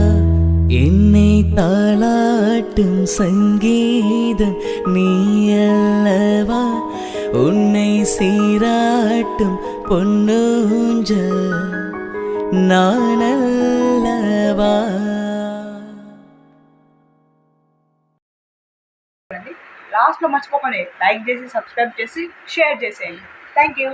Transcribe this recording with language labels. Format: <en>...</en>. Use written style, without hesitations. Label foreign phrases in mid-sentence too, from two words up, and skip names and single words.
<ta>என்னை தாளாட்டும் சங்கீதம் நீ அல்லவா, உன்னை சீராட்டும் பொன்னூஞ்சல் நான் அல்லவா.</ta> <te>లాస్ట్లో మర్చిపోకండి లైక్ చేసి సబ్స్క్రైబ్ చేసి షేర్ చేసేయండి.</te> <en>Thank you.</en>